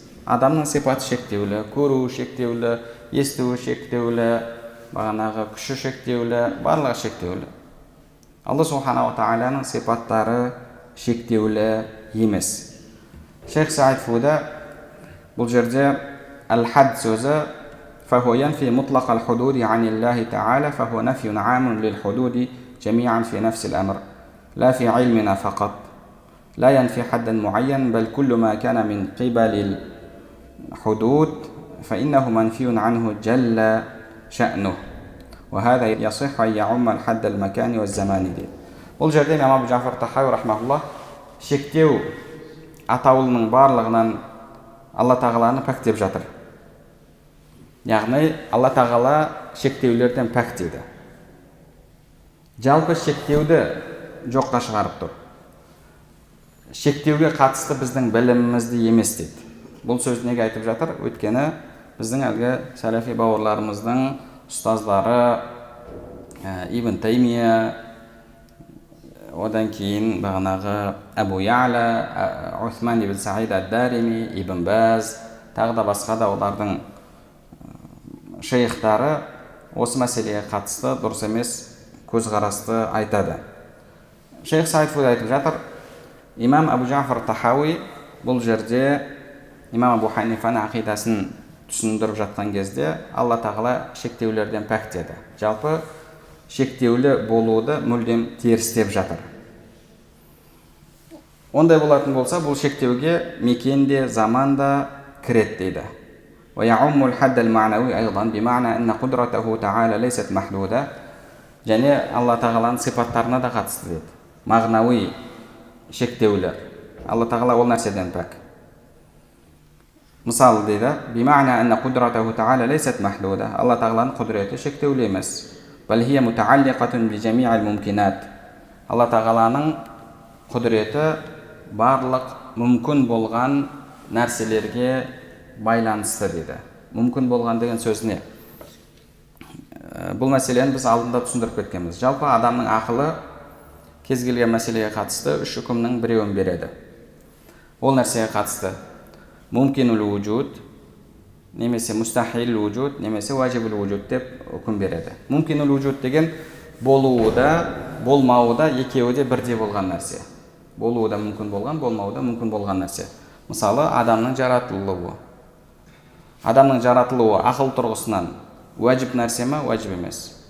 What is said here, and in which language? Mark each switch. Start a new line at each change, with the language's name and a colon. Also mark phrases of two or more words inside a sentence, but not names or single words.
Kazakh: Адамның сипаты шектеулі, көруі шектеулі, естуі шектеулі, бағанағы күші шектеулі, барлығы шектеулі. Алла Субханаху Тағаланың сипаттары шектеулі емес. Шейх Саид Фуда бұл жерде «Ал-хад» сөзі
Arabic: «فهو ينفي مطلق الحدود عن الله تعالى, فهو نفي عام للحدود جميعا في نفس الأمر لا في علمنا فقط لا ينفي حدا معين بل كل ما كان من قبل الحدود فإنه منفي عنه جل شأنه وهذا يصح أن يعم الحد المكان والزمان دي».
Kazakh: Бұл жерде имам Абу Джафар Тахауи рахмаһуллах шектеу атаулының барлығынан Алла Тағаланы пәктеп жатыр. Яғни Алла Тағала шектеулерден пәктейді. Жалпы шектеуді жоққа шығарып тұр. Шектеуге қатысты біздің білімімізді емес дейді. Бұл сөз неге айтып жатыр? Өйткені біздің әлгі сәләфи бауырларымыздың ұстаздары Ибн Таймия, одан кейін бағанағы Абу Я'ла, Усман ибн Саид ад-Дарими, Ибн Баз, тағы да басқа да олардың шейхтары осы мәселеге қатысты дұрыс емес көзқарасты айтады. Шейх Саид Фуда айтып жатыр, имам Абу Джафар Тахауи бұл жерде имам Абу Ханифаның ақидасын түсіндіріп жатқан кезде Алла Тағала шектеулерден пәктеді. Жалпы шектеулі болуды мүлдем терістеп жатыр. Ондай болатын болса, бұл шектеуге мекенде, заманда кірет дейді.
Arabic: ويعم الحد المعنوي أيضا بمعنى أن قدرته تعالى ليست محدودة.
Kazakh: Және Алла Тағаланың сипаттарына да қатысты дейді. Мағнауи шектеулер. Алла Тағала ол нәрседен пәк. Мысалы дейді,
Arabic: بمعنى أن قدرته تعالى ليست محدودة.
Kazakh: Алла Тағаланың құдіреті шектеулі емес.
Arabic: بل هي متعلقة بجميع الممكنات.
Kazakh: Алла Тағаланың құдіреті барлық мүмкін болған нәрселерге байланысты дейді. Мүмкін болған деген сөз не? Бұл мәселені біз алдында түсіндіріп кеткенбіз. Жалпы адамның ақылы кез келген мәселеге қатысты үш үкімнің біреуін береді. Ол нәрсеге қатысты
Arabic: ممكن الوجود,
Kazakh: немесе
Arabic: مستحيل الوجود,
Kazakh: немесе
Arabic: واجب الوجود
Kazakh: деп үкім береді.
Arabic: ممكن الوجود
Kazakh: деген болуы да, болмауы да екеуі де бірдей болған нәрсе. болуы да мүмкін болған, болмауы да мүмкін болған нәрсе. Мысалы, адамның жаратылуы. Адамның жаратылуы ақыл тұрғысынан уәжіп нәрсе ме, уәжіп емес?